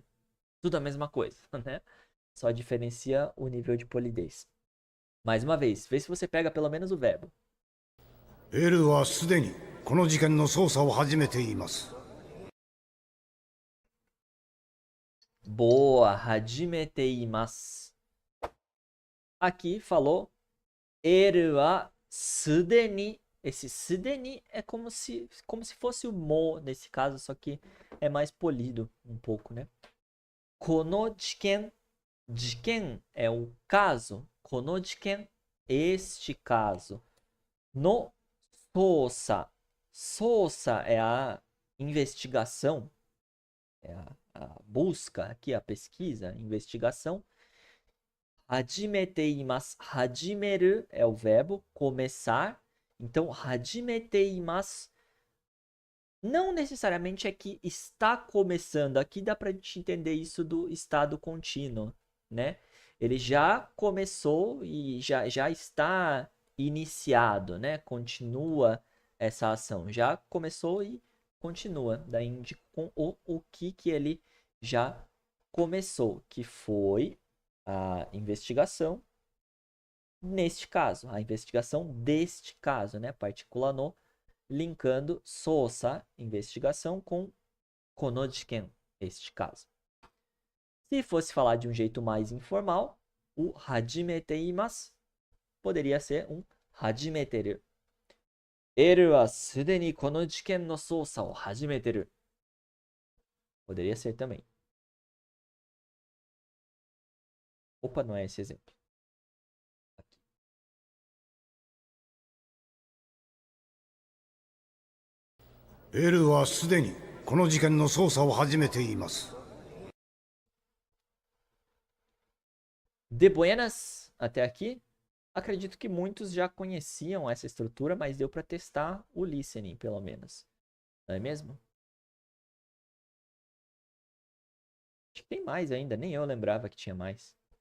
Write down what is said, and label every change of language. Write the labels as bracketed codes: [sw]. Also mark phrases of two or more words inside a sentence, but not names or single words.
[pt] Tudo a mesma coisa, né? Só diferencia o nível de polidez. Mais uma vez, vê se você pega pelo menos o verbo. Boa, [ja] 始めています. [pt] Aqui falou [ja] エルはすでに. [pt] Esse sudeni é como se fosse o mo nesse caso, só que é mais polido um pouco, né? [ja] この事件. [pt] Jiken é o caso. [ja] この事件, [pt] este caso. [ja] の捜査. [pt] Sousa é a investigação. É a busca aqui, a pesquisa, a investigação. [ja] 始めています. [pt] Hajimeru é o verbo começar. Então, [ja] 始めています [pt] não necessariamente é que está começando. Aqui dá pra gente entender isso do estado contínuo, né? Ele já começou e já está iniciado, né? Continua essa ação. Já começou e continua. Daí indica com o que ele já começou, que foi a investigação neste caso, a investigação deste caso, né? Partícula no, linkando sousa, investigação, com konojiken, este caso. Se fosse falar de um jeito mais informal, o [ja] 始めています [pt] poderia ser um hajimeteru. [ja] エルはすでにこの事件の捜査を始めてる. [pt] Poderia ser também. Opa, não é esse exemplo. Aqui. [ja] エルはすでにこの事件の捜査を始めています. [pt] De buenas, até aqui. Acredito que muitos já conheciam essa estrutura, mas deu para testar o listening, pelo menos. Não é mesmo? Acho que tem mais ainda, nem eu lembrava que tinha mais.